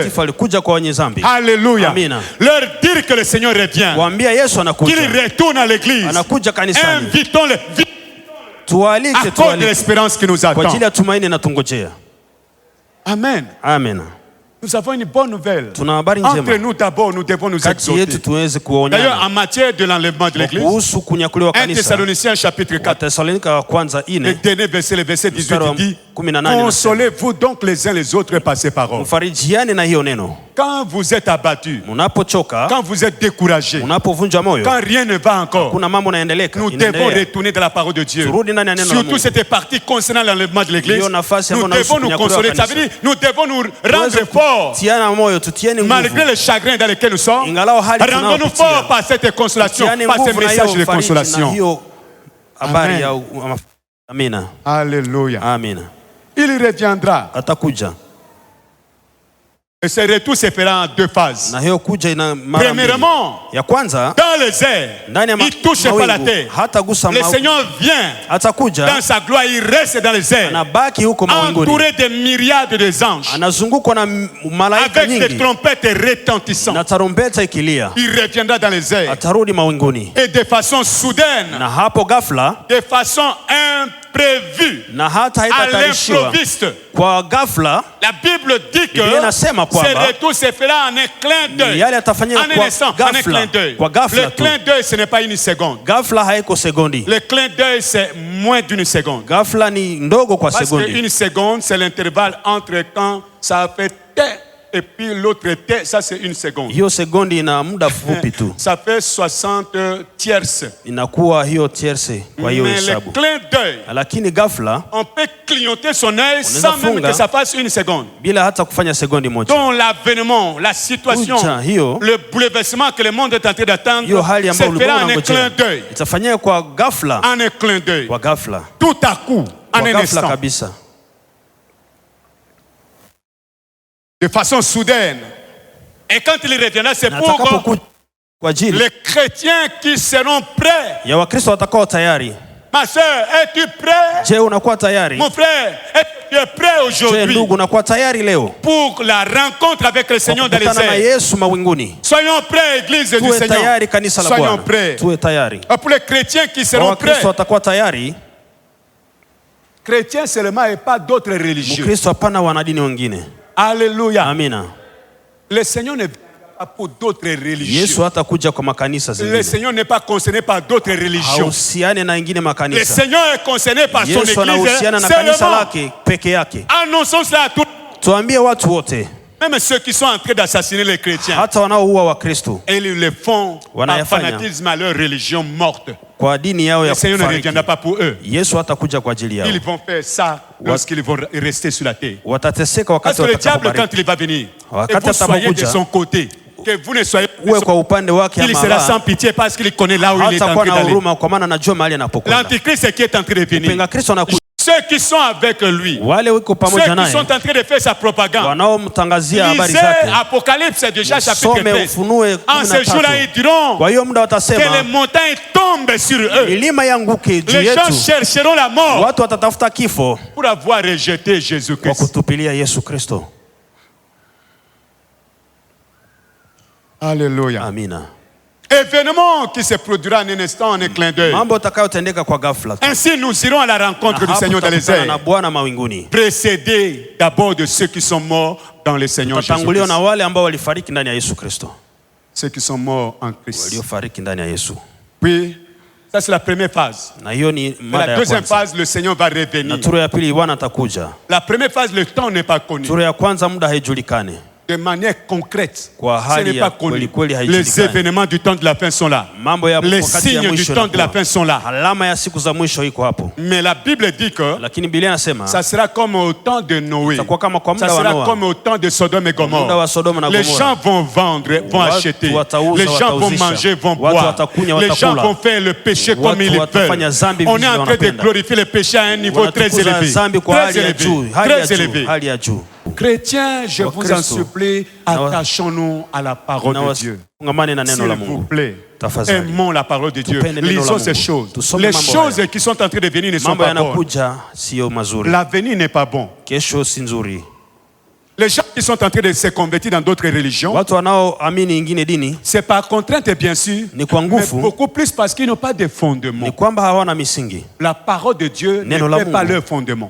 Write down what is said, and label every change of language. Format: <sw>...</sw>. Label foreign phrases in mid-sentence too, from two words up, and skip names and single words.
<fr>Alléluia. Leur dire que le Seigneur revient, qu'il retourne à l'église. Invitons-le. Accorde l'espérance qui nous attend. Amen. Amen. Nous avons une bonne nouvelle.</fr> <sw>Tuna habari</sw> <fr>Entre</fr> <sw>njema.</sw> <fr>nous d'abord, nous devons nous</fr> <sw>Kati yetu</sw> <fr>exhorter.</fr> <sw>tuweze</sw> <fr>D'ailleurs, en</fr> <sw>kuonyana.</sw> <fr>matière de l'enlèvement de l'église,</fr> <sw>Kuhusu kunyakuliwa</sw> <fr>1</fr> <sw>kanisa.</sw> <fr>Thessaloniciens chapitre 4,</fr> <sw>Wathesalonika wa kwanza</sw> <fr>le</fr> <sw>4.</sw> <fr>dernier verset, le verset 18</fr> <sw>Mstari wa</sw> <fr>dit:</fr> <sw>18</sw> <fr>consolez-vous donc les uns les autres par ces paroles.</fr> <sw>Mfarijiane na hiyo neno.</sw> <fr>Quand vous êtes abattus,</fr> <sw>Munapochoka,</sw> <fr>quand vous êtes découragés,</fr> <sw>munapovunja moyo,</sw> <fr>quand rien ne va encore,</fr> <sw>kuna mambo naendeleka,</sw> <fr>nous devons</fr> <sw>inaendelea.</sw> <fr>retourner dans la parole de Dieu.</fr> <sw>Turudi ndani ya neno la</sw> <fr>Surtout</fr> <sw>Mungu.</sw> <fr>cette partie concernant l'enlèvement de l'église.</fr> <sw>Hiyo nafasi</sw> <fr>Nous</fr> <sw>ambayo</sw> <fr>devons nous</fr> <sw>inahusu</sw> <fr>consoler. Ça</fr> <sw>kunyakuliwa</sw> <fr>veut</fr> <sw>kanisa.</sw> <fr>dire nous devons nous rendre</fr> <sw>Tuweze</sw> <fr>forts.</fr> <sw>kutiana moyo, tutieni</sw> <fr>Malgré</fr> <sw>nguvu.</sw> <fr>les chagrins dans lesquels nous sommes,</fr> <sw>Ingalao hali</sw> <fr>rendons-nous</fr> <sw>tunayopitia.</sw> <fr>forts par cette consolation,</fr> <sw>Tutiane</sw> <fr>par ce</fr> <sw>nguvu na</sw> <fr>message</fr> <sw>hiyo</sw> <fr>de</fr> <sw>ufariji na</sw> <fr>consolation.</fr> <sw>hiyo habari</sw> <fr>Amen.</fr> <sw>ya amina.</sw> <fr>Alléluia.</fr> <sw>Amina.</sw> <fr>Il reviendra.</fr> <sw>Atakuja.</sw> <fr>Et ce retour se fera en deux phases.</fr> <sw>Na hiyo kuja ina mara mbili.</sw> <fr>Premièrement,</fr> <sw>Ya kwanza,</sw> <fr>dans les airs,</fr> <sw>ndani ya</sw> <fr>il ne touche pas la terre.</fr> <sw>hata gusa</sw> <fr>Le Seigneur vient</fr> <sw>atakuja,</sw> <fr>dans sa gloire, il reste dans les airs,</fr> <sw>anabaki huko mawinguni.</sw> <fr>entouré de myriades de anges,</fr> <sw>Anazungukwa na malaika</sw> <fr>avec des</fr> <sw>nyingi</sw> <fr>trompettes retentissantes.</fr> <sw>na tarumbeta ikilia.</sw> <fr>Il reviendra dans les airs.</fr> <sw>Atarudi mawinguni.</sw> <fr>Et de façon soudaine,</fr> <sw>Na hapo ghafla,</sw> <fr>de façon imprévue,</fr> <sw>na hata</sw> <fr>à</fr> <sw>haitatayarishiwa</sw> <fr>l'improviste.</fr> <sw>kwa ghafla,</sw> <fr>La Bible dit que</fr> <sw>Biblia inasema</sw> <fr>ce</fr> <sw>kwamba</sw> <fr>retour se fera en un clin d'œil.</fr> <sw>yale yatafanyika</sw> <fr>En un</fr> <sw>kwa</sw> <fr>instant, en un</fr> <sw>ghafla.</sw> <fr>clin d'œil.</fr> <sw>Kwa ghafla</sw> <fr>Le</fr> <sw>tu.</sw> <fr>clin d'œil, ce n'est pas une seconde.</fr> <sw>Ghafla haiko sekondi.</sw> <fr>Le clin d'œil, c'est moins d'une seconde.</fr> <sw>Ghafla ni ndogo kwa</sw> <fr>Parce</fr> <sw>sekondi.</sw> <fr>qu'une seconde, c'est l'intervalle entre quand ça a fait T et puis l'autre T, ça c'est une seconde.</fr> <sw>Hiyo sekondi ina muda fupi tu.</sw> <fr>Ça fait 60 tierces.</fr> <sw>Inakuwa hiyo tierce kwa hiyo</sw> <fr>Mais le</fr> <sw>hesabu.</sw> <fr>clin d'œil,</fr> <sw>Lakini ghafla</sw> <fr>on peut clignoter son œil sans même</fr> <sw>funga.</sw> <fr>que ça fasse une seconde.</fr> <sw>bila hata kufanya sekondi moja.</sw> <fr>Dont l'avènement, la situation,</fr> <sw>Kuja hiyo,</sw> <fr>le bouleversement que le monde est en train d'attendre,</fr> <sw>hiyo hali</sw> <fr>se</fr> <sw>ambayo ulikuwa</sw> <fr>fera en un</fr> <sw>unangojea</sw> <fr>clin d'œil.</fr> <sw>itafanyika kwa ghafla,</sw> <fr>En un clin d'œil.</fr> <sw>kwa ghafla,</sw> <fr>Tout à coup, en</fr> <sw>kwa</sw> <fr>un</fr> <sw>ghafla</sw> <fr>instant.</fr> <sw>kabisa,</sw> <fr>De façon soudaine. Et quand il reviendra, c'est</fr> <sw>na</sw> <fr>pour</fr> <sw>atakapokuja kwa ajili</sw> <fr>les chrétiens qui seront prêts.</fr> <sw>ya Wakristo watakao tayari.</sw> <fr>Ma soeur, es-tu prêt?</fr> <sw>Je, unakuwa tayari?</sw> <fr>Mon frère, est-ce que tu es prêt</fr> <sw>Je,</sw> <fr>aujourd'hui</fr> <sw>ndugu, unakuwa tayari leo</sw> <fr>pour la rencontre avec le Seigneur dans les</fr> <sw>kukutana na</sw> <fr>airs?</fr> <sw>Yesu mawinguni?</sw> <fr>Soyons prêts, Église du</fr> <sw>Tuwe</sw> <fr>Seigneur.</fr> <sw>tayari, kanisa la</sw> <fr>Soyons</fr> <sw>Bwana.</sw> <fr>prêts.</fr> <sw>Tuwe tayari.</sw> <fr>Et pour les chrétiens qui</fr> <sw>Kwa</sw> <fr>seront prêts,</fr> <sw>Wakristo watakuwa tayari.</sw> <fr>chrétiens seulement et pas d'autres religieux.</fr> <sw>Mkristo hapana wanadini wengine.</sw> <fr>Alléluia.</fr> <sw>Amina.</sw> <fr>Le Seigneur ne vient pas pour d'autres religieux.</fr> <sw>Yesu hatakuja kwa makanisa</sw> <fr>Le</fr> <sw>zingine.</sw> <fr>Seigneur n'est pas concerné par d'autres religions.</fr> <sw>Hauhusiane na ingine</sw> <fr>Le</fr> <sw>makanisa.</sw> <fr>Seigneur est concerné par son</fr> <sw>Yesu</sw> <fr>église.</fr> <sw>anahusiana na kanisa</sw> <fr>Seulement,</fr> <sw>lake peke yake.</sw> <fr>annonçons cela à tous,</fr> <sw>Tuambie watu wote,</sw> <fr>même ceux qui sont en train d'assassiner les chrétiens.</fr> <sw>hata wanaoua Wakristo</sw> <fr>Et ils le font par</fr> <sw>Wanayafanya.</sw> <fr>fanatisme à leur religion morte.</fr> <sw>kwa dini yao</sw> <fr>Le</fr> <sw>ya</sw> <fr>Seigneur ne</fr> <sw>kufariki.</sw> <fr>reviendra pas pour eux.</fr> <sw>Yesu hatakuja kwa ajili yao.</sw> <fr>Ils vont faire ça lorsqu'ils vont rester sur la terre.</fr> <sw>Watateseka</sw> <fr>Parce</fr> <sw>wakati</sw> <fr>que le diable, quand</fr> <sw>watakapobariki.</sw> <fr>il va venir, et</fr> <sw>Wakati</sw> <fr>vous soyez de</fr> <sw>atakapokuja,</sw> <fr>son côté, que vous ne soyez pas de</fr> <sw>uwe</sw> <fr>son</fr> <sw>kwa upande wake</sw> <fr>il sera</fr> <sw>ama</sw> <fr>sans</fr> <sw>la,</sw> <fr>pitié parce qu'il connaît là où il est en</fr> <sw>hatakuwa</sw> <fr>train</fr> <sw>na</sw> <fr>d'aller.</fr> <sw>huruma kwa maana anajua mahali anapokwenda.</sw> <fr>L'antichrist, c'est qui est en train de venir.</fr> <sw>Mpinga Kristo anakuja.</sw> <fr>Ceux qui sont avec lui,</fr> <sw>Wale wiko</sw> <fr>ceux</fr> <sw>pamoja</sw> <fr>qui</fr> <sw>naye</sw> <fr>sont en train de faire sa propagande.</fr> <sw>wanaomtangazia habari</sw> <fr>Lisez</fr> <sw>zake,</sw> <fr>Apocalypse déjà chapitre</fr> <sw>some</sw> <fr>13.</fr> <sw>Ufunue</sw> <fr>En ce jour-là,</fr> <sw>13.</sw> <fr>ils diront</fr> <sw>Kwa hiyo muda</sw> <fr>que les</fr> <sw>watasema</sw> <fr>montagnes tombent sur eux.</fr> <sw>milima yanguke juu</sw> <fr>Les gens</fr> <sw>yetu,</sw> <fr>chercheront la mort</fr> <sw>watu watatafuta kifo</sw> <fr>pour avoir rejeté</fr> <sw>kwa</sw> <fr>Jésus-Christ.</fr> <sw>kutupilia Yesu Kristo.</sw> <fr>Alléluia.</fr> <sw>Amina.</sw> <fr>Événement qui se produira en un instant, en un clin d'œil.</fr> <sw>Mambo utakayotendeka kwa ghafla tu.</sw> <fr>Ainsi, nous irons à la rencontre</fr> <sw>Na</sw> <fr>du</fr> <sw>hapo</sw> <fr>Seigneur dans les</fr> <sw>tutakutana na</sw> <fr>airs,</fr> <sw>Bwana mawinguni.</sw> <fr>précédés d'abord de ceux qui sont morts dans le Seigneur</fr> <sw>Tutatanguliwa na</sw> <fr>Jésus-Christ.</fr> <sw>wale ambao walifariki ndani ya Yesu Kristo,</sw> <fr>Ceux qui sont morts en Christ.</fr> <sw>waliofariki ndani ya Yesu.</sw> <fr>Puis, ça c'est la première phase.</fr> <sw>Na hiyo ni</sw> <fr>Dans</fr> <sw>mada</sw> <fr>la</fr> <sw>ya</sw> <fr>deuxième</fr> <sw>kwanza.</sw> <fr>phase, le Seigneur va</fr> <sw>Na</sw> <fr>revenir.</fr> <sw>turo ya pili Bwana atakuja.</sw> <fr>La première phase, le temps n'est pas connu.</fr> <sw>Turo ya kwanza muda haijulikane.</sw> <fr>De manière concrète,</fr> <sw>Kwa</sw> <fr>ce</fr> <sw>hali</sw> <fr>n'est</fr> <sw>ya</sw> <fr>pas connu.</fr> <sw>kweli</sw> <fr>Les</fr> <sw>haijulikani.</sw> <fr>événements du temps de la fin sont là.</fr> <sw>Mambo ya</sw> <fr>Les</fr> <sw>wakati ya</sw> <fr>signes du</fr> <sw>mwisho</sw> <fr>temps de la</fr> <sw>yanakuwa.</sw> <fr>fin sont là.</fr> <sw>Alama ya siku za mwisho iko hapo.</sw> <fr>Mais la Bible dit que</fr> <sw>Lakini Biblia inasema</sw> <fr>ça sera comme au temps de Noé.</fr> <sw>itakuwa kama kwa</sw> <fr>Ça</fr> <sw>muda wa</sw> <fr>sera</fr> <sw>Noa.</sw> <fr>comme au temps de Sodome et</fr> <sw>Muda wa</sw> <fr>Gomorre.</fr> <sw>Sodoma na</sw> <fr>Les</fr> <sw>Gomora.</sw> <fr>gens vont vendre, vont</fr> <sw>Watu</sw> <fr>acheter.</fr> <sw>watauza,</sw> <fr>Les gens vont</fr> <sw>watauzisha.</sw> <fr>manger, vont</fr> <sw>Watu</sw> <fr>boire.</fr> <sw>watakunywa,</sw> <fr>Les gens</fr> <sw>watakula.</sw> <fr>vont faire le péché comme</fr> <sw>Watu</sw> <fr>ils le</fr> <sw>watafanya</sw> <fr>veulent.</fr> <sw>zambi</sw> <fr>On est</fr> <sw>vile</sw> <fr>en train de</fr> <sw>wanapenda.</sw> <fr>glorifier le péché à un niveau très</fr> <sw>Wanatukuza</sw> <fr>élevé.</fr> <sw>zambi kwa</sw> <fr>Très</fr> <sw>hali ya juu,</sw> <fr>élevé.</fr> <sw>hali ya</sw> <fr>Très</fr> <sw>juu,</sw> <fr>élevé.</fr> <sw>hali ya juu.</sw> <fr>Chrétiens, je vous en</fr> <sw>Wakristo.</sw> <fr>supplie, attachons-nous à la parole</fr> <sw>Na</sw> <fr>de Dieu.</fr> <sw>wafungamane na neno la</sw> <fr>S'il vous</fr> <sw>Mungu.</sw> <fr>plaît,</fr> <sw>Tafadhali.</sw> <fr>aimons la parole de Dieu.</fr> <sw>Tupende neno la</sw> <fr>Lisons ces</fr> <sw>Mungu.</sw> <fr>choses.</fr> <sw>Tusome</sw> <fr>Les</fr> <sw>mambo</sw> <fr>choses</fr> <sw>haya.</sw> <fr>qui sont en train de venir ne sont</fr> <sw>Mambo</sw> <fr>pas bonnes.</fr> <sw>yanakuja sio mazuri.</sw> <fr>L'avenir n'est pas bon.</fr> <sw>Kesho si nzuri.</sw> <fr>Les gens qui sont en train de se convertir dans d'autres religions,</fr> <sw>Watu wanaoamini ingine dini</sw> <fr>c'est par contrainte bien sûr,</fr> <sw>ni kwa</sw> <fr>mais</fr> <sw>nguvu,</sw> <fr>beaucoup plus parce qu'ils n'ont pas de fondement.</fr> <sw>ni kwamba hawana misingi.</sw> <fr>La parole de Dieu ne</fr> <sw>Neno la</sw> <fr>fait pas</fr> <sw>Mungu</sw> <fr>leur fondement.</fr>